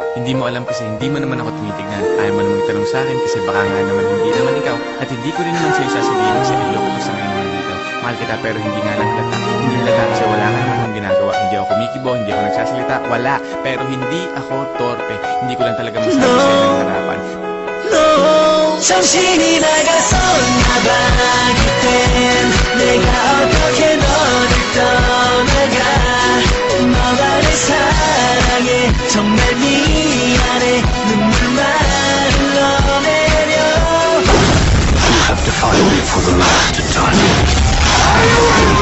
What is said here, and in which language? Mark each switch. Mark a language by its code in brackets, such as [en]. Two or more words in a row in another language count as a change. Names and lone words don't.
[tl] Hindi mo alam kasi hindi mo naman ako tinitignan. Ayaw mo naman itanong sa akin kasi baka nga naman hindi naman ikaw. At hindi ko rin naman sa'yo sasabihin kasi niloko ko sa ngayon naman dito. Mahal kita pero hindi nga lang halata. Hindi halata kasi wala ka naman akong ginagawa. Hindi ako kumikibo, hindi ako nagsasalita. Wala. Pero hindi ako torpe. Hindi ko lang talaga masabi sa'yo ng harapan. [en] No, [ko] 정신이 나가서 나가기 땐 내가 어떻게 너를 떠나가. 너가 내 사랑해 정말 미안해 눈물만 흘러내려. [en] You have to find me for the last time.